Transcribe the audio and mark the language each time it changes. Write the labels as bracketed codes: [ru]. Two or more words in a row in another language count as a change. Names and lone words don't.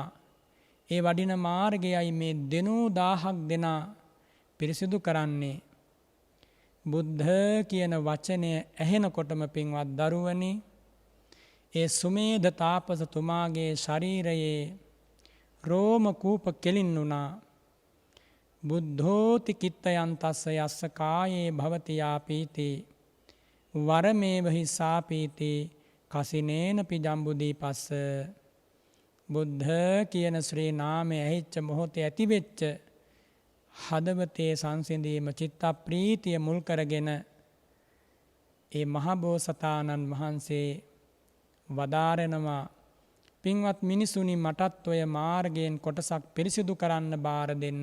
[si] ඒ වඩින මාර්ගයයි මේ දෙනෝ 1000ක් දෙනා පිරිසිදු කරන්නේ. බුද්ධ කියන වචනය ඇහෙනකොටම පින්වත් දරුවනි, ඒ සුමේධ තාපසතුමාගේ ශරීරයේ රෝම කූප කෙලින් වුණා. [pi] බුද්ධෝති කිත්තයන් තස්ස යස්ස කායේ භවති යාපීති වරමේව හිස්සාපීති කසිනේන පිජම්බුදීපස්ස. [si] බුද්ධ කියන ශ්‍රී නාමය ඇහිච්ච මොහොතේ ඇතිවෙච්ච හදවතේ සංසිඳීම, චිත්ත ප්‍රීතිය මුල් කරගෙන ඒ මහබෝසතාණන් වහන්සේ වදාරනවා, පින්වත් මිනිසුනි, මටත් ඔය මාර්ගයෙන් කොටසක් පිරිසිදු කරන්න බාර දෙන්න.